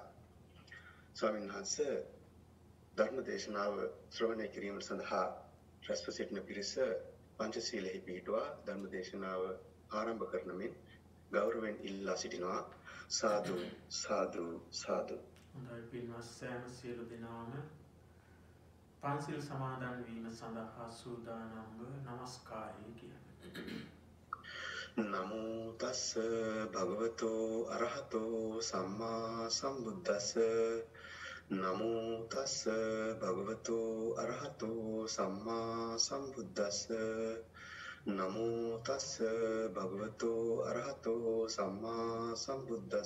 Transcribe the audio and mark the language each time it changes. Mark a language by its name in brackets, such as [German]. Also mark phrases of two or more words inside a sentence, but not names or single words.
[Sinhala] ස්වාමීන් වහන්සේ ධර්ම දේශනාව ශ්‍රවණය කිරීම සඳහා රැස්ව සිටින පිරිස පංචශීලෙහි පිහිටුවා ධර්ම දේශනාව ආරම්භ කරන මෙන් ගෞරවයෙන් ඉල්ලා සිටිනවා. සාදු සාදු සාදු. හොඳයි පින්වත් සෑම සියලු දෙනාම පන්සිල් සමාදන් වීම සඳහා සූදානම්ව নমස්කාරය කියන්න. [Pali] නමෝ තස්ස භගවතෝ අරහතෝ සම්මා සම්බුද්දස්ස. නමෝ තස්ස භගවතෝ අරහතෝ සම්මා සම්බුද්දස්ස. නමෝ තස්ස භගවතෝ අරහතෝ සම්මා සම්බුද්දස්ස.